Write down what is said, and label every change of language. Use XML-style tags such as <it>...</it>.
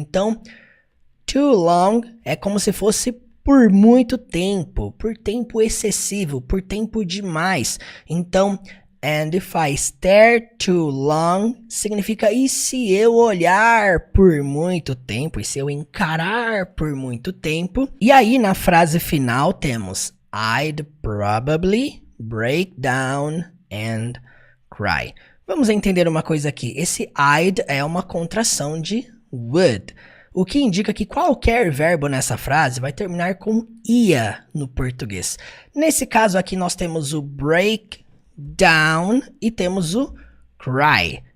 <pt>Então, too long é como se fosse por muito tempo, por tempo excessivo, por tempo demais. Então,</pt> <en>and if I stare too long</en> <pt>significa e se eu olhar por muito tempo, e se eu encarar por muito tempo. E aí na frase final temos</pt> <en>I'd probably break down and cry.</en> <pt>Vamos entender uma coisa aqui. Esse I'd é uma contração de would, o que indica que qualquer verbo nessa frase vai terminar com ia no português. Nesse caso aqui nós temos o break down e temos o cry.</pt>